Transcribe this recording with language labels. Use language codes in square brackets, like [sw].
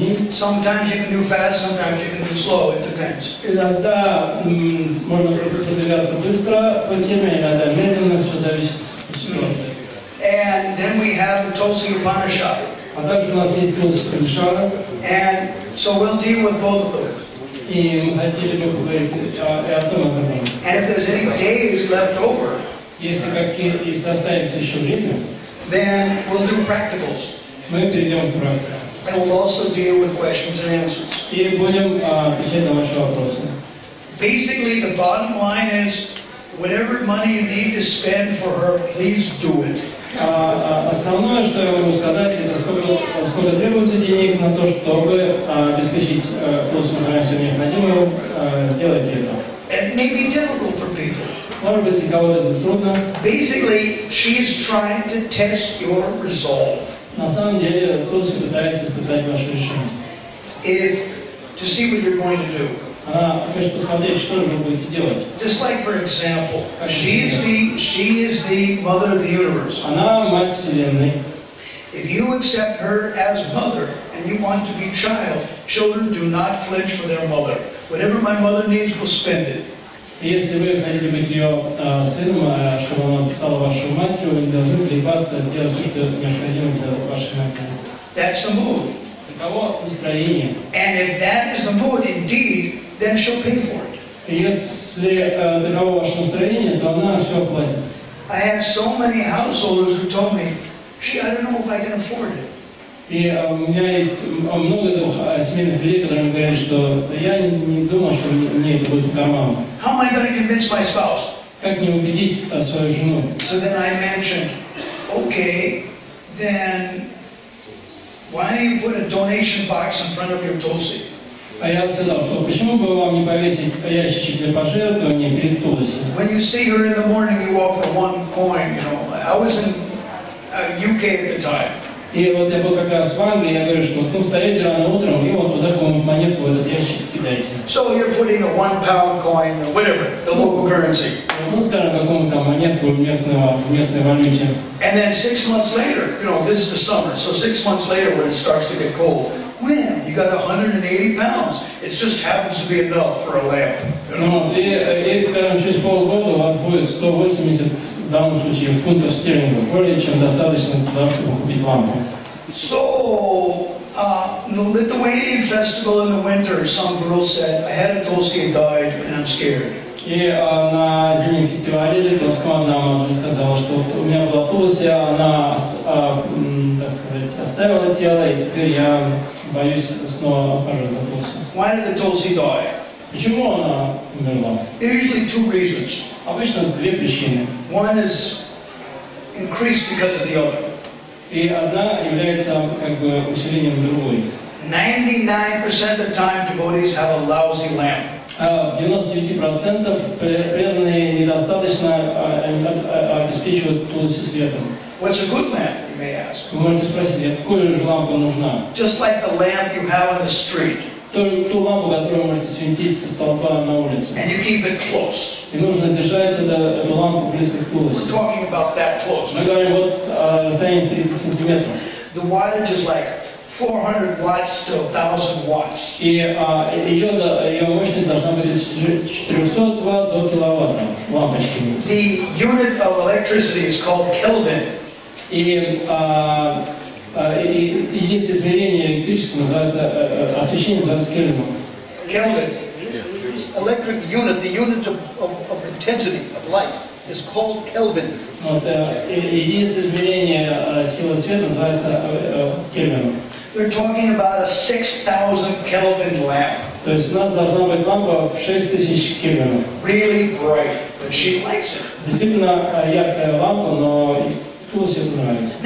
[en] Sometimes you can do fast, sometimes you can do slow. It depends. [ru] Иногда можно продвигаться быстро по теме, иногда медленно, все зависит от ситуации. [en] And then we have the Tulsi Upanishad. [ru] А также у нас есть Тулси Уpanishad. [en] And so we'll deal with both of them. [ru] И мы хотели бы поговорить и о том, и о другом. [en] And if there's any days left over, [ru] если останется еще время, [en] then we'll do practicals. [ru] Мы перейдем к практике. [en] And we'll also deal with questions and answers. [ru] И будем отвечать на ваши вопросы. [en] Basically, the bottom line is, whatever money you need to spend for her, please do it. [ru] Основное, что я могу сказать, это сколько требуется денег на то, чтобы обеспечить Тулсу всем необходимым, сделайте это. [en] It may be difficult for people. [ru] Может быть, для кого-то это трудно. [en] Basically, she's trying to test your resolve. [ru] На самом деле, Тулси пытается испытать вашу решимость. [en] To see what you're going to do. [ru] Она хочет посмотреть, что же вы будете делать. [en] Just like, for example, she is the mother of the universe. [ru] Она мать Вселенной. [en] If you accept her as mother and you want to be child, children do not flinch for their mother. Whatever my mother needs, we'll spend it. [ru] Если вы хотите быть ее сыном, чтобы она стала вашей матерью, вы не должны колебаться, делать все, что необходимо для вашей матери. [en] That's the mood. [ru] Таково настроение. [en] And if that is the mood, indeed, then she'll pay for it. [ru] Если таково ваше настроение, то она все оплатит. [en] I had so many householders who told me, "Gee, I don't know if I can afford it." [ru] И у меня есть много семейных людей, которые говорят, что я не думал, что мне это будет в карман. [en] How am I going to convince my spouse? [ru] Как не убедить свою жену? [en] So then I mentioned, okay, then why don't you put a donation box in front of your Tulsi? [ru] А я сказал, что почему бы вам не повесить ящичек для пожертвований перед Тулси? [en] When you see her in the morning, you offer 1 coin. I was in UK at the time. [ru] И вот я был как раз в Англии, я говорю, что встаете рано утром и вот туда какую-нибудь монетку в этот ящик кидаете. [en] So you're putting a £1 coin or whatever, the local currency. [ru] Скажем, какую-нибудь там монетку в местной валюте. [en] And then 6 months later, this is the summer, so 6 months later when it starts to get cold, when you got 180 pounds, it just happens to be enough for a lamp. [ru] И, скажем, через полгода у вас будет 180, в данном случае, фунтов стерлингов, более чем достаточно для того, чтобы купить лампу. [en] So, the Lithuanian festival in the winter, some girl said, I had a Tulsi and died, and I'm scared. [ru] И на зимнем фестивале литовском она уже сказала, что у меня была Тулси, она, так сказать, оставила тело, и теперь я боюсь снова ухаживать за Тулси. [en] Why did the Tulsi die? [ru] Почему она умерла? [en] There are usually 2 reasons. [ru] Обычно 2 причины. [en] One is increased because of the other. [ru] И одна является как бы усилением другой. [en] 99% of the time, devotees have a lousy lamp. [ru] в 99% преданные недостаточно обеспечивают тулуси светом. [en] What's a good lamp, you may ask? [ru] Вы можете спросить, какая же лампа нужна? [en] Just like the lamp you have on the street. [ru] Ту лампу, которую вы можете светить со столба на улице. [en] And you keep it close. [ru] И нужно держать эту лампу близко к тулусе. [en] We're talking about that close. [ru] Мы говорим вот о расстоянии 30 сантиметров. [en] The wattage is like 400 watts to 1000 watts. [ru] И ее мощность должна быть от 400 Вт до киловатта лампочки. [en] The unit of electricity is called Kelvin. [ru] И единица измерения электричества называется, освещение называется кельвином. [en] Kelvin. Electric unit, the unit of intensity of light is called Kelvin. [ru] Вот, единица измерения силы света называется кельвином. [en] We're talking about a 6000 Kelvin lamp. [ru] То есть у нас должна быть лампа в 6000 кельвинов. [en] Really bright, but she likes it. [ru] Действительно яркая лампа, но тулусе это нравится.